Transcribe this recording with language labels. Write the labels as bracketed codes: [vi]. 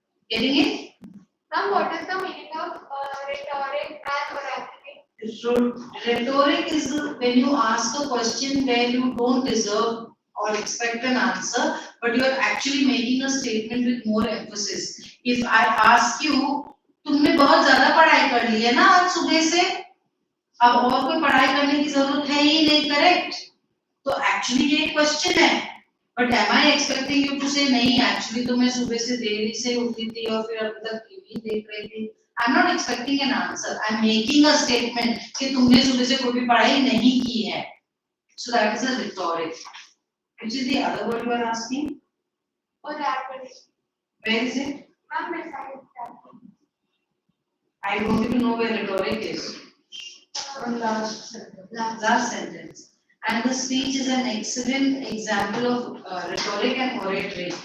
[en] Getting it? Now, what is the meaning of rhetoric and oratory? So, rhetoric is when you ask a question where you don't deserve or expect an answer, but you are actually making a statement with more emphasis. If I ask you, [hi] तुमने बहुत ज़्यादा पढ़ाई कर ली है ना आज सुबह से? अब और कोई पढ़ाई करने की जरूरत है ही नहीं, करेक्ट? तो एक्चुअली ये क्वेश्चन है, [en] but am I expecting you to say [hi] नहीं, एक्चुअली तो मैं सुबह से देरी से उठी थी और फिर अभी तक टीवी देख रही थी। [en] I am not expecting an answer, I am making a statement [hi] कि तुमने सुबह से कोई भी पढ़ाई नहीं की है। [en] So that is a rhetoric. Which is the other word you are asking? [hi] और rhetoric. [en] Where is it? Ma'am, my side is rhetoric. I want to know where rhetoric is. Last sentence. Last sentence. And the speech is an excellent example of rhetoric and oratory.